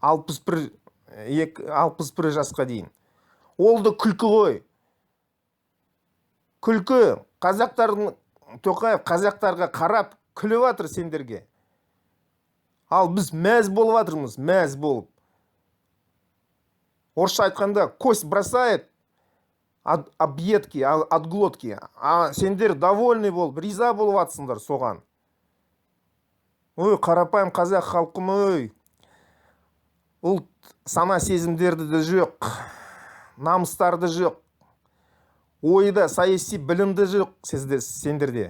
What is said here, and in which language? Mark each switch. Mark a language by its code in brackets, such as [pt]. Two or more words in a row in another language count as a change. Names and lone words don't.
[kk] 61 жасқа дейін. Олды күлкі ғой. Күлкі. Тоқаев қазақтарға қарап күліп жатыр сендерге. Ал біз мәз болып жатырмыз, мәз болып. Орысша айтқанда [ru] кость бросает от объедки, от глотки. [kk] А сендер довольный болып, риза болып жатсыңдар соған. Ой, қарапайым қазақ халқым, ой. Ұлт сана сезімдерді де жоқ, намыстарды жоқ, ойда саяси білімді жоқ сендерде.